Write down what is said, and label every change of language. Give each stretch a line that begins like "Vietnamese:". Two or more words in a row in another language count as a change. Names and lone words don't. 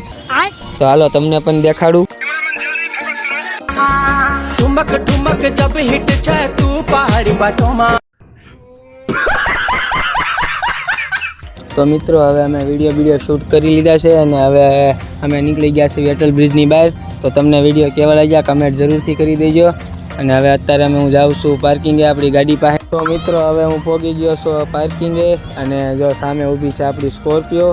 Gujarati: તો હાલો તમને પણ દેખાડું।
Garhwali: ठुमक ठुमक जब हिट छे तू पहाड़ी बाटो में।
Hindi: तो मित्रों
Gujarati: હવે અમે વિડીયો શૂટ કરી લીધા છે, અને હવે અમે નીકળી ગયા છીએ અટલ બ્રિજની બહાર। તો તમને વિડીયો કેવા લાગ્યા કમેન્ટ જરૂરથી કરી દેજો। અને હવે અત્યારે હું જાઉં છું પાર્કિંગે આપણી ગાડી પાસે। તો મિત્રો હવે હું પહોંચી ગયો છું પાર્કિંગે, અને જો સામે ઊભી છે આપણી સ્કોર્પિયો।